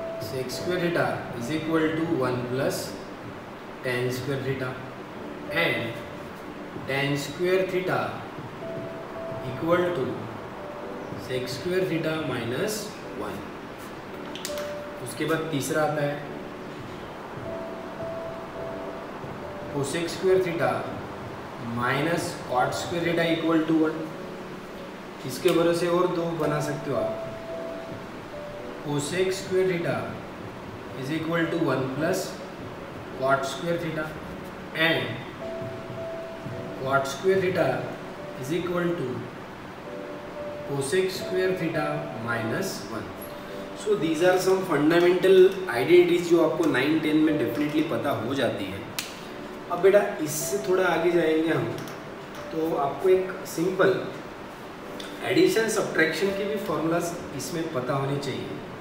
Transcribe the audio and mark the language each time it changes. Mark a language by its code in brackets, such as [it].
[en] sec square theta is equal to 1 plus tan square theta and tan square theta equal to sec square theta minus 1. [hi] उसके बाद तीसरा आता है [en] cosec square theta minus cot square theta equal to 1. [hi] इसके भरोसे और दो बना सकते हो आप. [en] cosec square theta is equal to 1 plus cot square theta and cot square theta is equal to cosec square theta minus 1. So these are some fundamental identities [hi] जो आपको 9-10 में डेफिनेटली पता हो जाती है. अब बेटा इससे थोड़ा आगे जाएंगे हम, तो आपको एक सिंपल एडिशन सब्ट्रैक्शन के भी फॉर्मूलाज इसमें पता होने चाहिए.